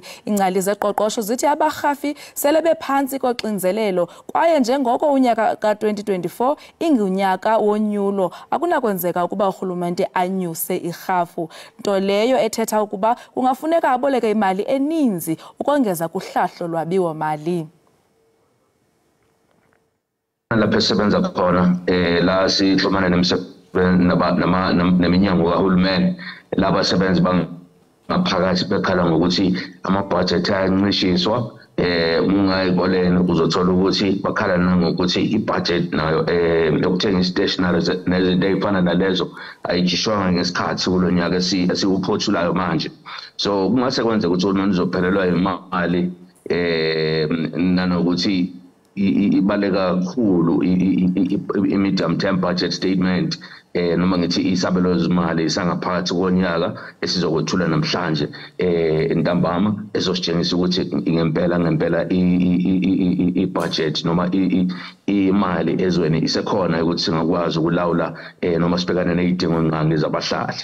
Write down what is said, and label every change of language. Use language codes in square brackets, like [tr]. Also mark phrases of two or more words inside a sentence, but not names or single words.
[xh] Ingcali zeqoqosho zithi abarhafi sele bephantsi koxinzelelo kwaye njengoko unyaka ka-2024 ingunyaka wonyulo akunakwenzeka ukuba urhulumente anyuse irhafu, nto leyo ethetha ukuba kungafuneka aboleke imali eninzi ukongeza kuhlahlo lwabiwo-mali. [zu] Lapho esebenza khona la sixhumana neminyango kahulumeni laba abasebenzi bangaphakathi bekhala ngokuthi amabudget ayancishiswa. Ungayiboleni uzothola ukuthi bakhala nangokuthi ibudget nayo yokuthenga i-stationery nezinto ey'fana nalezo ayikhishwanga ngesikhathi kulo nyaka esiwuphothulayo manje. So kungase kwenzeka ukuthi uhulumeni uzophelelwa imali nanokuthi ibaleka kakhulu i- [en] medium term budget statement [zu] noma ngithi isabelo zimali sangaphakathi konyaka esizokwethula namhlanje ntambama ezositshengisa ukuthi ngempela i-budget noma imali ezweni isekhona ukuthi singakwazi ukulawula noma sibhekane nezidingo nqangi zabahlali.